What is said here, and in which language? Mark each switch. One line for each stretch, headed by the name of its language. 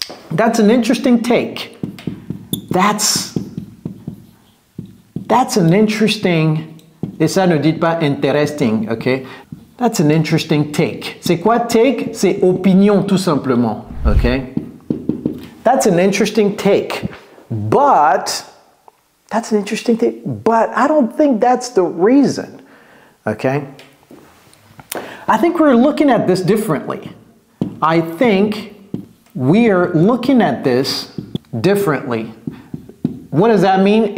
English: That's an interesting take. That's an interesting,
French: et ça ne dites pas interesting, ok?
English: That's an interesting take.
French: C'est quoi take? C'est opinion tout simplement, ok?
English: That's an interesting take, but I don't think that's the reason, okay? I think we're looking at this differently. I think we are looking at this differently. What does that mean?